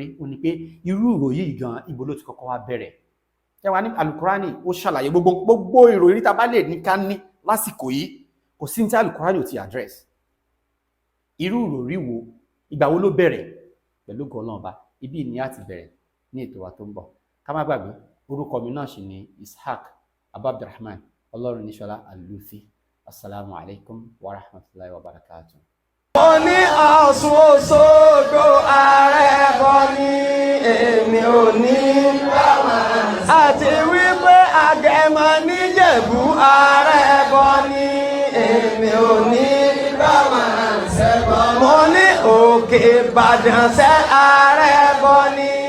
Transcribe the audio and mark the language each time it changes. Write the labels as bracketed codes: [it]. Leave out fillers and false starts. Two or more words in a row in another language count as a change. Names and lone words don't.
[yo] ó ní pé irú ìròyìn gan ibo ló ti kọ́kọ́ wá bẹ̀rẹ̀ ẹwà ní Al-Qur'ani ó ṣàlàyé gbogbo ìròyìn tá bá lè ní ká ní lásìkò yìí kò sí ní tí Al-Qur'ani ò ti address irú ìròrí wo ìgbà wo ló bẹ̀rẹ̀ pẹ̀lú gọlọ́ọ̀bá ibi ni a ti bẹ̀rẹ̀ ní ètò wa tó ń bọ̀ ká má gbàgbé orúkọ mi náà sì ni Ishaq Abdurrahman Ọlọ́run níṣọlá Al-Luthee [ar] السلام عليكم ورحمة الله وبركاته. [yo] Mo ní Ọ̀ṣun Òṣogbo ààrẹ bọ́ ní èmi ò ní àti wípé Agẹmọ níjẹ̀bú ààrẹ bọ́ ní èmi ò ní mo ní Òkè Ìbàdàn ṣẹ́ ààrẹ bọ́ ní